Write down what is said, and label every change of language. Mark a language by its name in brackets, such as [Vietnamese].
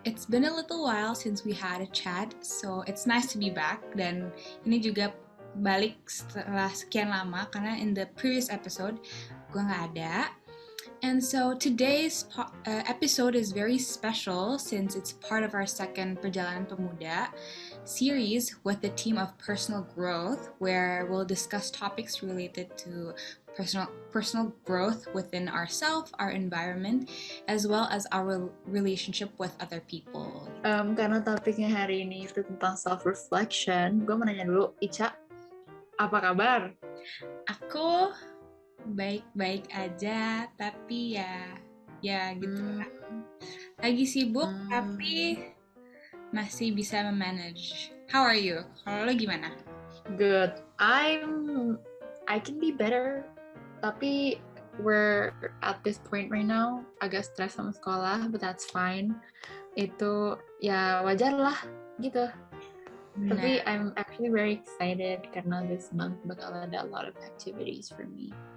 [English] It's been a little while since we had a chat, so it's nice to be back. [Indonesian] Dan ini juga balik setelah sekian lama, karena [English] in the previous episode [Indonesian] gue nggak ada. [English] And so today's episode is very special since it's part of our second Perjalanan Pemuda series with the theme of personal growth, where we'll discuss topics related to personal growth within ourselves, our environment, as well as our relationship with other people. [Indonesian] Karena topiknya hari ini itu tentang self-reflection, gue mau nanya dulu, Ica, apa kabar? Aku baik-baik aja, tapi ya gitu lah. Lagi sibuk, tapi masih bisa memanage. [English] How are you? [Indonesian] Kalau lo gimana? [English] Good. I can be better, [Indonesian] tapi [English] we're at this point right now, [Indonesian] agak stres sama sekolah, [English] but that's fine. [Indonesian] Itu ya wajar lah, gitu. Tapi [English] I'm actually very excited [Indonesian] karena [English] this month [Indonesian] bakal ada [English] a lot of activities for me.